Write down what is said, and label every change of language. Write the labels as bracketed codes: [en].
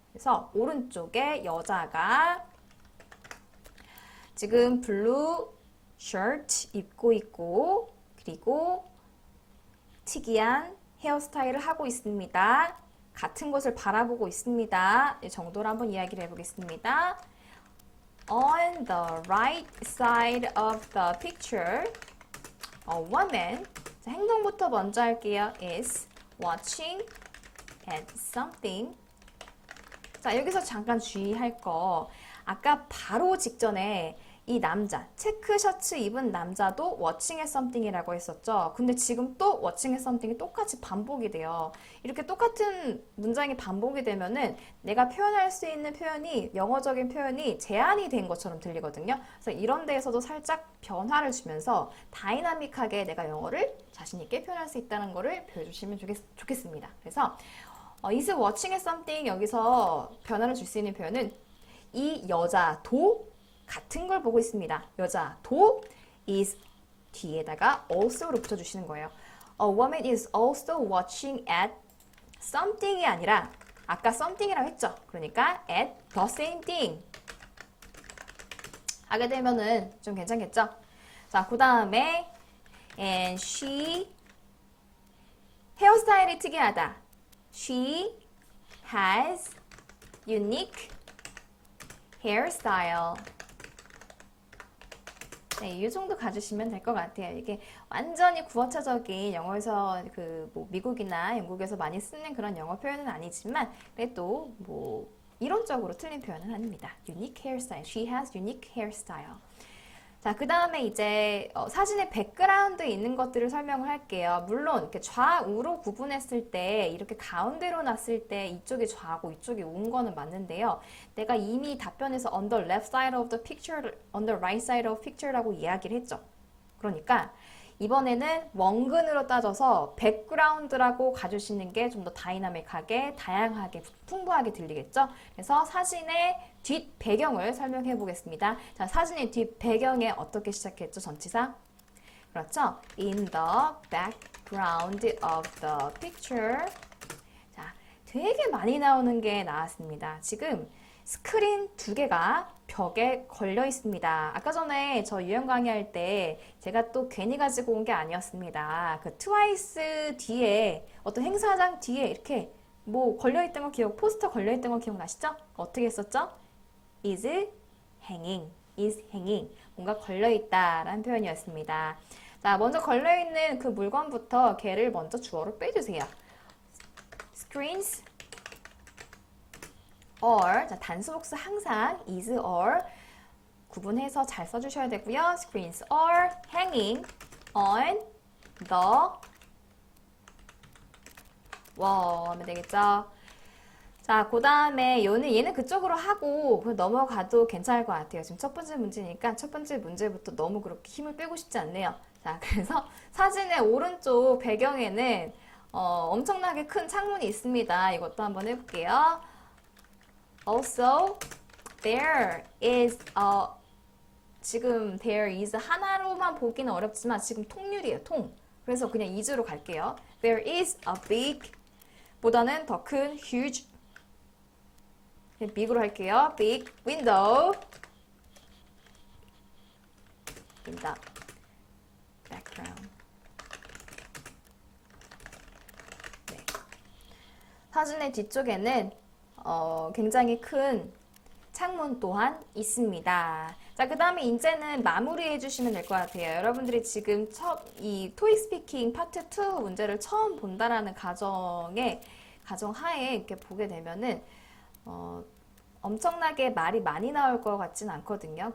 [ko] 그래서 오른쪽에 여자가 지금 블루 셔츠 입고 있고 그리고 특이한 헤어스타일을 하고 있습니다. 같은 곳을 바라보고 있습니다. 이 정도로 한번 이야기를 해보겠습니다. [en] On the right side of the picture, A woman. [ko] 자, 행동부터 먼저 할게요. [en] is watching at something. [ko] 자, 여기서 잠깐 주의할 거. 아까 바로 직전에 이 남자, 체크 셔츠 입은 남자도 [en] watching at something [ko] 이라고 했었죠. 근데 지금 또 [en] watching at something [ko] 이 똑같이 반복이 돼요. 이렇게 똑같은 문장이 반복이 되면은 내가 표현할 수 있는 표현이, 영어적인 표현이 제한이 된 것처럼 들리거든요. 그래서 이런 데에서도 살짝 변화를 주면서 다이나믹하게 내가 영어를 자신 있게 표현할 수 있다는 거를 보여주시면 좋겠습니다. 그래서 [en] is watching at something [ko] 여기서 변화를 줄 수 있는 표현은 이 여자도 같은 걸 보고 있습니다. 여자도 is 뒤에다가 also를 붙여주시는 거예요. [en] A woman is also watching at something [ko] 이 아니라 아까 [en] something [ko] 이라고 했죠. 그러니까 [en] at the same thing [ko] 하게 되면은 좀 괜찮겠죠? 자, 그 다음에 [en] and she [ko] 헤어스타일이 특이하다. [en] She has unique hairstyle. [ko] 네, 이 정도 가주시면 될 것 같아요. 이게 완전히 구어체적인 영어에서 뭐 미국이나 영국에서 많이 쓰는 그런 영어 표현은 아니지만 그래도 뭐 이론적으로 틀린 표현은 아닙니다. [en] Unique hairstyle. She has unique hairstyle. [ko] 자, 그 다음에 이제 사진의 백그라운드에 있는 것들을 설명을 할게요. 물론 이렇게 좌우로 구분했을 때 이렇게 가운데로 놨을 때 이쪽이 좌고 이쪽이 우인 거는 맞는데요. 내가 이미 답변에서 [en] on the left side of the picture, on the right side of picture [ko] 라고 이야기를 했죠. 그러니까 이번에는 원근으로 따져서 백그라운드라고 가주시는 게 좀 더 다이나믹하게, 다양하게, 풍부하게 들리겠죠? 그래서 사진의 뒷 배경을 설명해 보겠습니다. 자, 사진의 뒷 배경에 어떻게 시작했죠? 전치사? 그렇죠? [en] In the background of the picture. [ko] 자, 되게 많이 나오는 게 나왔습니다. 지금 스크린 2개가 벽에 걸려 있습니다. 아까 전에 저 유형 강의할 때 제가 또 괜히 가지고 온 게 아니었습니다. 그 트와이스 뒤에 어떤 행사장 뒤에 이렇게 뭐 걸려있던 거 포스터 걸려있던 거 기억나시죠? 어떻게 했었죠? [en] is hanging, is hanging. [ko] 뭔가 걸려있다라는 표현이었습니다. 자, 먼저 걸려있는 그 물건부터 걔를 먼저 주어로 빼주세요. [en] screens or, [ko] 자, 단수 복수 항상 [en] is or [ko] 구분해서 잘 써주셔야 되고요. [en] screens are hanging on the wall [ko] 하면 되겠죠. 자, 그 다음에 얘는 그쪽으로 하고 넘어가도 괜찮을 것 같아요. 지금 첫 번째 문제니까 첫 번째 문제부터 너무 그렇게 힘을 빼고 싶지 않네요. 자, 그래서 사진의 오른쪽 배경에는 엄청나게 큰 창문이 있습니다. 이것도 한번 해볼게요. [en] Also, there is [ko] 지금 [en] there is [ko] 하나로만 보기는 어렵지만 지금 통률이에요, 통. 그래서 그냥 is로 갈게요. [en] There is a big [ko] 보다는 더 큰 [en] huge big으로 할게요. big window in the background. [ko] 네. 사진의 뒤쪽에는 굉장히 큰 창문 또한 있습니다. 자, 그 다음에 이제는 마무리해 주시면 될 것 같아요. 여러분들이 지금 이 토익 스피킹 파트 2 문제를 처음 본다라는 가정하에 이렇게 보게 되면은 엄청나게 말이 많이 나올 것 같진 않거든요.